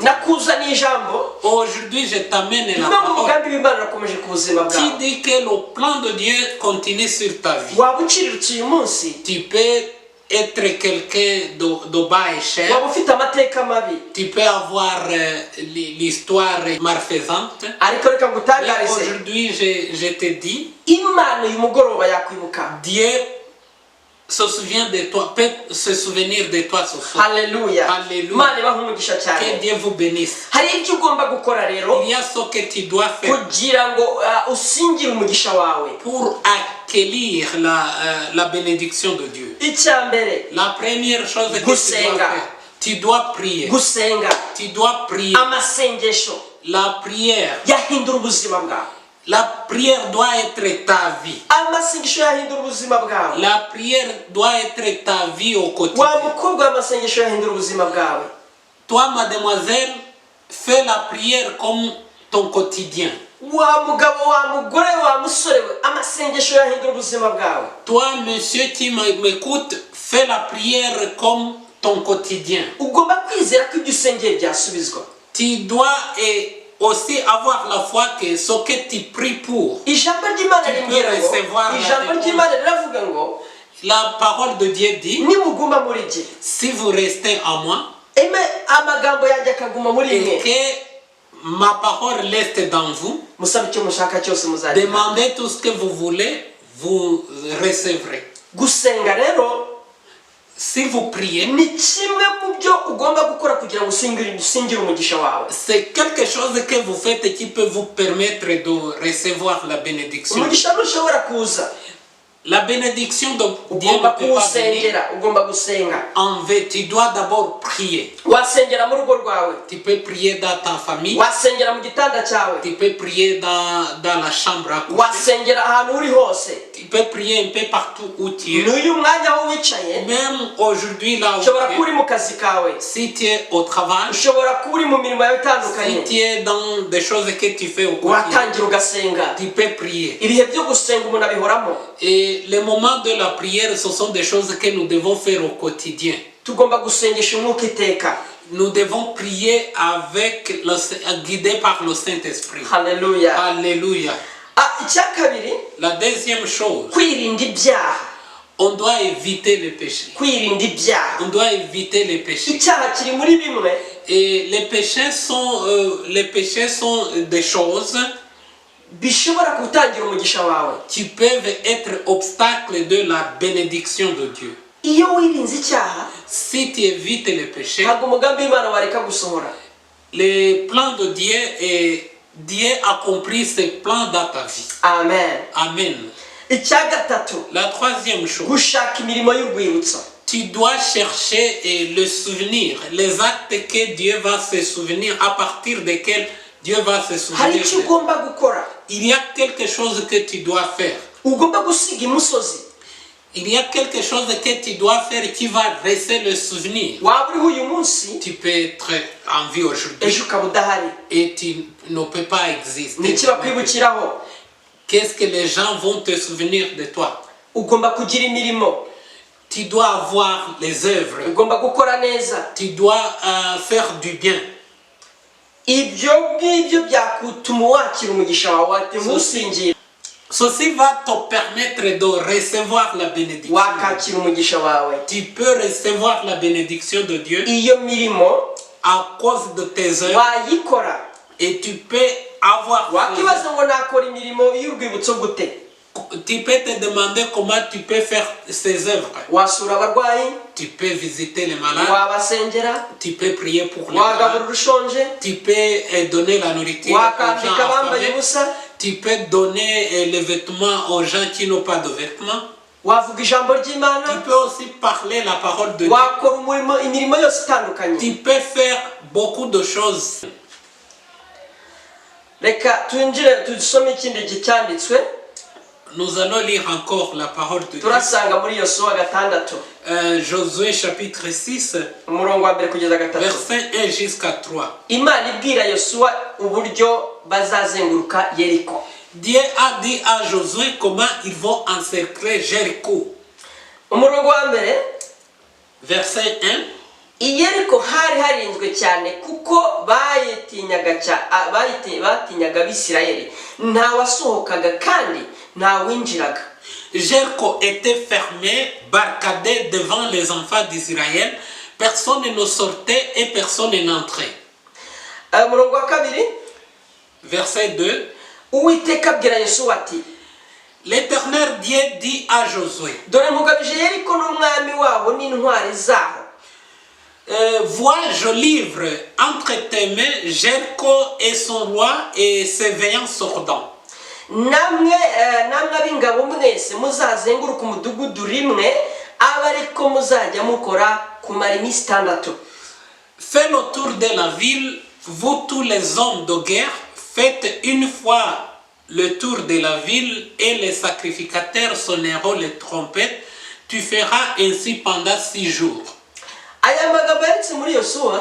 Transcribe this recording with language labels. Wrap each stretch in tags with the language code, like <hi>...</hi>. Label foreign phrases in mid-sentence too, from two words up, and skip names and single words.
<rw>Nakuzaniye ijambo</rw> <fr>Aujourd'hui, je t'amène la</fr> <rw>no mu</rw> <fr>parole</fr> <rw>mugambi w'Imana urakomeje ku buzima</rw> <fr>qui</fr> <rw>bwawe.</rw> <fr>dit que le plan de Dieu continue sur ta vie.</fr> <rw>Waba uciriritse uyu munsi,</rw> <fr>Tu peux être quelqu'un de bas échelle.</fr> <rw>waba ufite amateka mabi,</rw> <fr>Tu peux avoir l'histoire malfaisante.</fr> <rw>ariko reka</rw> <fr>Mais</fr> <rw>ngutangarize</rw> <fr>aujourd'hui, je te dis,</fr> <rw>Imana uyu mugoroba yakwibuka.</rw> <fr>Dieu se souvient de toi, peut se souvenir de toi ce soir.</fr> <rw>Haleluya.</rw> <fr>Alléluia.</fr> <rw>Imana ibaha umugisha</rw> <fr>Que</fr> <rw>cyane.</rw> <fr>Dieu vous bénisse.</fr> <rw>Hari icyo ugomba gukora rero</rw> <fr>Il y a ce que tu dois faire</fr> <rw>kugira ngo usingire umugisha wawe.</rw> <fr>pour accueillir la bénédiction de Dieu.</fr> <rw>Icya mbere</rw> <fr>La première chose que tu dois</fr> <rw>Gusenga.</rw> <fr>faire, tu dois prier.</fr> <rw>gusenga.</rw> <fr>Tu dois prier.</fr> <rw>Amasengesho</rw> <fr>La prière.</fr> <rw>yahindura ubuzima bwawe.</rw> <fr>La prière doit être ta vie.</fr> <rw>Amasengesho yahindura ubuzima bwawe.</rw> <fr>La prière doit être ta vie au</fr> <rw>Wa</rw> <fr>quotidien.</fr> <rw>mukobwa amasengesho yahindura ubuzima bwawe.</rw> <fr>Toi, mademoiselle, fais la prière comme ton quotidien.</fr> <rw>Wa mugabo, wa mugore, wa musore we, amasengesho yahindura ubuzima bwawe.</rw> <fr>Toi, monsieur qui m'écoute, fais la prière comme ton quotidien.</fr> <rw>Ugomba kwizera ko ibyo usengeye byasubizwa.</rw> <fr>Tu dois aussi avoir la foi que ce que tu pries pour.</fr> <rw>Ijambo ry'Imana rimbwira ngo,</rw> <fr>recevoir la</fr> <rw>ijambo</rw> <fr>réponse.</fr> <rw>ry'Imana riravuga ngo</rw> <fr>La parole de Dieu dit,</fr> <rw>nimuguma muri jye,</rw> <fr>si vous restez en moi</fr> <rw>amagambo yanjye akaguma muri</rw> <fr>et</fr> <rw>mwe,</rw> <fr>que ma parole reste dans vous,</fr> <rw>musabe icyo mushaka cyose muzagira.</rw> <fr>demandez tout ce que vous voulez, vous recevrez.</fr> <rw>Gusenga rero</rw> <fr>Si vous priez,</fr> <rw>ni kimwe mu byo ugomba gukora kugira ngo usingire umugisha wawe.</rw> <fr>c'est quelque chose que vous faites qui peut vous permettre de recevoir la bénédiction.</fr> <rw>Umugisha ntushobora kuza,</rw> <fr>La bénédiction de Dieu</fr> <rw>ugomba</rw> <fr>ne peut pas venir</fr> <rw>kuwusengera, ugomba gusenga.</rw> <fr>en vain. Tu dois d'abord prier.</fr> <rw>Wasengera mu rugo rwawe,</rw> <fr>Tu peux prier dans ta famille.</fr> <rw>wasengera mu gitanda cyawe,</rw> <fr>Tu peux prier dans la chambre à coucher.</fr> <rw>wasengera ahantu uri hose.</rw> <fr>Tu peux prier un peu partout où tu es.</fr> <rw>N'uyu mwanya aho wicaye,</rw> <fr>Même aujourd'hui là où</fr> <rw>ushobora</rw> <fr>tu</fr> <rw>kuba uri</rw> <fr>es.</fr> <rw>mu kazi kawe,</rw> <fr>Si tu es au travail,</fr> <rw>ushobora kuba uri mu mirimo yawe</rw> <fr>si</fr> <rw>itandukanye,</rw> <fr>tu es dans des choses que tu fais au quotidien,</fr> <rw>watangira ugasenga.</rw> <fr>tu peux prier.</fr> <rw>Ibihe byo gusenga umuntu abihoramo.</rw> <fr>Et les moments de la prière, ce sont des choses que nous devons faire au quotidien.</fr> <rw>Tugomba gusengesha umwuka iteka.</rw> <fr>Nous devons prier guidés par le Saint-Esprit.</fr> <rw>Haleluya.</rw> <fr>Alléluia.</fr> <rw>Icya kabiri,</rw> <fr>La deuxième chose,</fr> <rw>kwirinda ibyaha.</rw> <fr>on doit éviter les péchés.</fr> <rw>Kwirinda ibyaha.</rw> <fr>On doit éviter les péchés.</fr> <rw>Icyaha kiri muri bimwe</rw> <fr>Et les péchés sont des choses</fr> <rw>bishobora gutangira umugisha wawe.</rw> <fr>qui peuvent être obstacles de la bénédiction de Dieu.</fr> <rw>iyo wirinze icyaha</rw> <fr>si tu évites les péchés,</fr> <rw>ntabwo umugambi w'Imana wareka gusohora.</rw> <fr>le plan de Dieu et Dieu accomplit ses plans dans ta vie.</fr> <rw>Amen.</rw> <fr>Amen.</fr> <rw>Icya gatatu,</rw> <fr>La troisième chose,</fr> <rw>gushaka imirimo y'urwibutso.</rw> <fr>tu dois chercher le souvenir, les actes que Dieu va se souvenir, à partir desquels Dieu va se</fr> <rw>Hari</rw> <fr>souvenir.</fr> <rw>icyo ugomba gukora.</rw> <fr>Il y a quelque chose que tu dois faire.</fr> <rw>Ugomba gusiga imusozi.</rw> <fr>Il y a quelque chose que tu dois faire qui va rester le souvenir.</fr> <rw>Waba uriho uyu munsi</rw> <fr>Tu peux être en vie aujourd'hui</fr> <rw>ejo ukaba udahari.</rw> <fr>et tu ne peux pas exister.</fr> <rw>Ni iki bakwibukiraho?</rw> <fr>Qu'est-ce que les gens vont te souvenir de toi?</fr> <rw>Ugomba kugira imirimo.</rw> <fr>Tu dois avoir les œuvres.</fr> <rw>Ugomba gukora neza.</rw> <fr>Tu dois faire du bien.</fr> <rw>Ibyo ngibyo byakutuma wakira umugisha wawe ati ntusingira.</rw> <fr>Ceci va te permettre de recevoir la bénédiction.</fr> <rw>Wakakira umugisha wawe.</rw> <fr>Tu peux recevoir la bénédiction de Dieu</fr> <rw>Iyo mirimo</rw> <fr>à cause de tes œuvres</fr> <rw>wayikora.</rw> <fr>et tu peux avoir.</fr> <rw>Wakibaza ngo nakora imirimo y'urwibutso gute?</rw> <fr>Tu peux te demander comment tu peux faire ces œuvres.</fr> <rw>Wasura abarwayi,</rw> <fr>Tu peux visiter les malades,</fr> <rw>wabasengera,</rw> <fr>tu peux prier pour les</fr> <rw>wagaburira</rw> <fr>malades,</fr> <rw>ushonje,</rw> <fr>tu peux donner la nourriture aux</fr> <rw>wakambika</rw> <fr>gens</fr> <rw>abambaye</rw> <fr>affamés,</fr> <rw>ubusa,</rw> <fr>tu peux donner les vêtements aux gens qui n'ont pas de vêtements.</fr> <rw>wavuga ijambo</rw> <fr>Tu</fr> <rw>ry'Imana,</rw> <fr>peux aussi parler la parole de Dieu.</fr> <rw>wakora imirimo yose itandukanye.</rw> <fr>Tu peux faire beaucoup de choses.</fr> <rw>Reka twinjire dusome ikindi gicyanditswe.</rw> <fr>Nous allons lire encore la parole de Dieu.</fr> <rw>Turasanga muri Yosuwa 6</rw> <fr>Josué chapitre 6,</fr> <rw>umurongo wa mbere kugeza 3.</rw> <fr>verset 1 jusqu'à 3.</fr> <rw>Imana ibwira Yosuwa uburyo bazazenguruka Yeriko.</rw> <fr>Dieu a dit à Josué comment ils vont encercler Jéricho.</fr> <rw>Umurongo wa mbere,</rw> <fr>Verset 1.</fr> <rw>i Yeriko hari harinzwe cyane kuko batinyaga Abisirayeli. Nta wasohokaga kandi nta winjiraga.</rw> <fr>Jéricho était fermé, barricadé devant les enfants d'Israël. Personne ne sortait et personne n'entrait.</fr> <rw>Umurongo wa kabiri,</rw> <fr>Verset 2.</fr> <rw>Uwiteka abwira Yosuwa ati,</rw> <fr>L'Éternel Dieu dit à Josué,</fr> <rw>dore nkugabije Yeriko n'umwami wabo n'intwari zaho.</rw> <fr>vois, je livre entre tes mains Jéricho et son roi et ses veillants soldats.</fr> <rw>Namwe ab'ingabo mwese muzazenguruka umudugudu rimwe, abe ariko muzajya mukora kumara iminsi 6.</rw> <fr>Faites le tour de la ville, vous tous les hommes de guerre, faites une fois le tour de la ville et les sacrificateurs sonneront les trompettes. Tu feras ainsi pendant 6 jours.</fr> <rw>Aya magambo yanditse muri Yosuwa,</rw>